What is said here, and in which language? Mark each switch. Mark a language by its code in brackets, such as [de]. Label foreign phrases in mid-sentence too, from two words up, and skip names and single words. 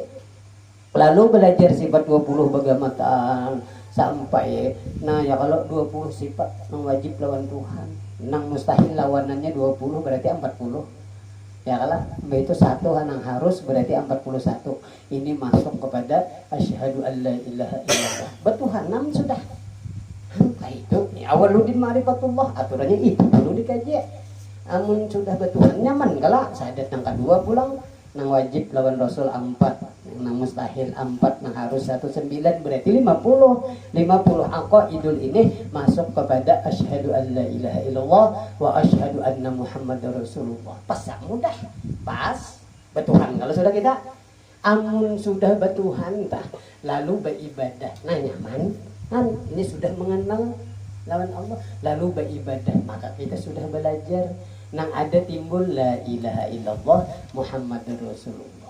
[bjn] Lalu belajar sifat 20 bagamatan sampai ya kalau 20 sifat yang wajib lawan Tuhan, yang mustahil lawanannya 20 berarti 40. Ya kalau itu satu yang harus berarti 41. Ini masuk kepada [ar] أشهد أن لا إله إلا الله. [bjn] Betuhan 6 sudah. Itu [ar] أول الدين معرفة الله, [bjn] aturannya itu dulu dikaji. Amun sudah betuhan nyaman galak syahadat yang kedua pulang nang wajib lawan Rasul 4, nang mustahil 4, nang harus 19 berarti 50 aqaidul ini masuk kepada [ar] أشهد أن لا إله إلا الله وأشهد أن محمدا رسول الله. [bjn] Pas mudah pas betuhan kalau sudah kita amun sudah betuhan tah lalu beribadah nah nyaman kan ini sudah mengenal lawan Allah lalu beribadah maka kita sudah belajar nang ada timbul [ar] لا إله إلا الله محمد رسول الله.